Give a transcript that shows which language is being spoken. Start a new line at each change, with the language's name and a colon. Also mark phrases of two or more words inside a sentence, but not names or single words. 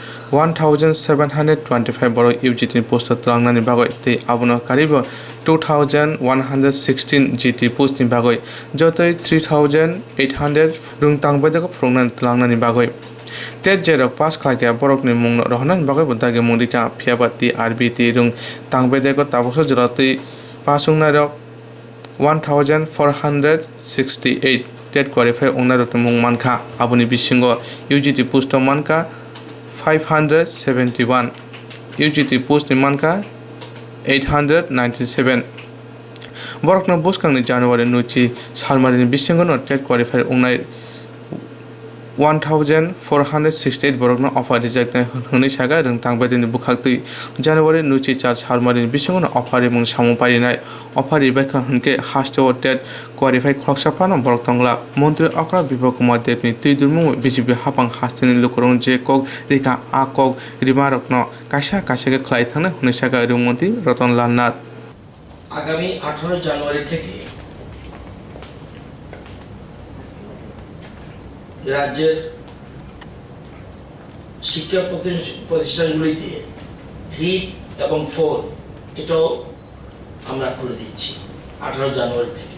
Kok Borok: 1725 বড়
English: UGT post
Kok Borok: তলাংনানি বাগৈ তে আবনো কারিব 2116 জিটি পোস্টনি বাগৈ যতই 3800 রুং তাংবাইদাক ফ্রংনানি তলাংনানি বাগৈ টেট জেরক পাস খাইকে বরকনি মুংনো রহনানি বাগৈ বদাগে মুদিকা ফিয়াবাতি আরবি তি রুং তাংবাইদাক তাবস জরাতই পাসুংনারক 1468
English: TET qualify
Kok Borok: ওনারক মুং মানখা আবনি বিসিঙ্গ
English: UGT post
Kok Borok: মানকা 571
English: UGT post
Kok Borok: ni manka 897 borokno buskangni January nuchi salmarini bisingono
English: TET qualifier
Kok Borok: ungnai 1468 borokno
English: offer reject
Kok Borok: honi saga rung tangbadini bukhakti January nuchi char salmarini bisingono offer mung samu parinai offer rebeka hunke hasto
English: TET qualified
Kok Borok: khloksapano borok tangla mantri Okra Bipok Kumar Debni tuidurmung BJP hapang hastini lukurong je kok rika akok rimarokno kaisa kaisake khlai thangna honi saga rungmonti Ratan Lal Nath
Bangla: আগামী 18 জানুয়ারি থেকে রাজ্যের শিক্ষা প্রতিষ্ঠানগুলিতে 3 এবং 4 এটাও আমরা খুলে দিচ্ছি 18 জানুয়ারি থেকে।